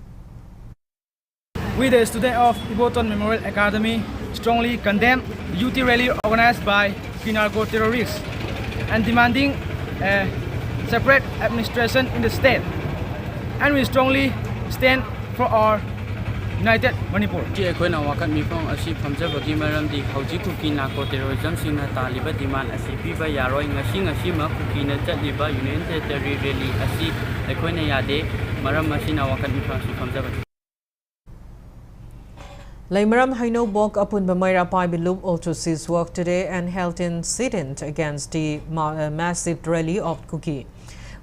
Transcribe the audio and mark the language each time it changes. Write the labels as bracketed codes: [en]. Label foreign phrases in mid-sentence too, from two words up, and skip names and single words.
[en] We, the students of Bulletin Memorial Academy, strongly condemn the youth rally organized by Kuki narco-terrorists and demanding a separate administration in the state. And we strongly stand for our United Manipur. [mni] Aikoina wakat mifong asi phamjabagi maramdi hauji [en] Kuki narco terrorism [mni] singna taliba demand asi piba yaroi ngasi ma Kuki na chatliba [en] Union Territory rally [mni] asi aikoina yade maram masina wakat mifong asi phamjabagi. [en] Laimaram Haino Bok Apunba Maira Paibilub also ceased work today and held in sit-in against the massive rally of Kuki.